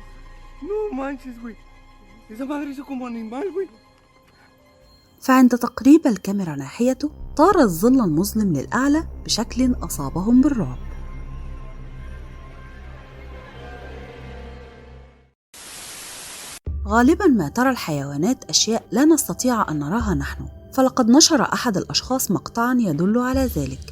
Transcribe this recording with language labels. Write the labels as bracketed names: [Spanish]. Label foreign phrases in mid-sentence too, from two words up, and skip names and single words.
[Spanish] No manches, güey. Esa madre hizo como animal, güey. [Arabic] فعند تقريب الكاميرا ناحيته طار الظل المظلم للأعلى بشكل أصابهم بالرعب. غالباً ما ترى الحيوانات أشياء لا نستطيع أن نراها نحن، فلقد نشر أحد الأشخاص مقطعاً يدل على ذلك.